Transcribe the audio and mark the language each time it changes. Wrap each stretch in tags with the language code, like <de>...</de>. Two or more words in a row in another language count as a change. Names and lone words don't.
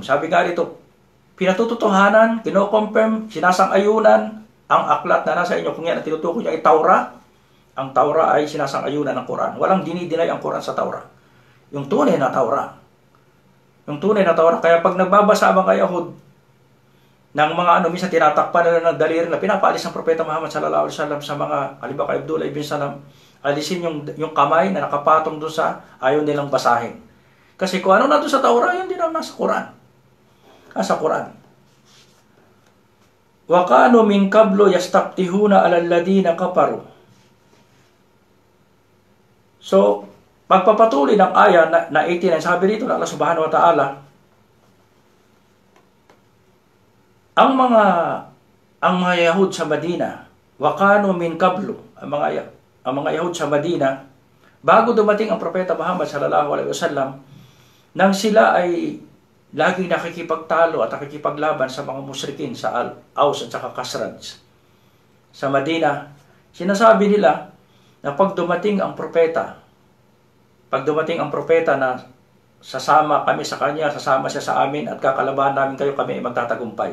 <tl>Sabi nga dito, pinatutuhanan, kino-confirm, sinasang-ayunan ang aklat na nasa inyo. Kung yan ang tinutukoy niya ay Taura, ang Taura ay sinasang-ayunan ng Quran. Walang dinidinay ang Quran sa Taura. Yung tunay na Taura. Yung tunay na Taura. Kaya pag nagbabasa ang mga Yahud ng mga minsan tinatakpan nila ng daliri na pinapaalis ng Propeta Muhammad</tl> <ar>صلى الله عليه وسلم</ar> <tl>sa mga, halimbawa kay Abdullah ibn Salam, alisin yung kamay na nakapatong doon sa ayaw nilang basahin. Kasi kung ano na doon sa Taura, yun din ang nasa Quran. Sa Quran.</tl> <ar>وكانوا من قبل يستفتحون على الذين كفروا.</ar> <tl>So, pagpapatuloy ng aya na 89, sabi dito na Allah</tl> <ar>سبحانه وتعالى,</ar> <tl>ang mga Yahud sa Madina,</tl> <ar>وكانوا من قبل,</ar> <tl>ang mga Yahud sa Madina, bago dumating ang Propeta Muhammad</tl> <ar>صلى الله عليه وسلم,</ar> <tl>nang sila ay laging nakikipagtalo at nakikipaglaban sa mga musyrikin sa Aus at saka Khazraj sa Madina, sinasabi nila na pag dumating ang propeta na sasama kami sa kanya, sasama siya sa amin at kakalabahan namin kayo, kami ay magtatagumpay.</tl>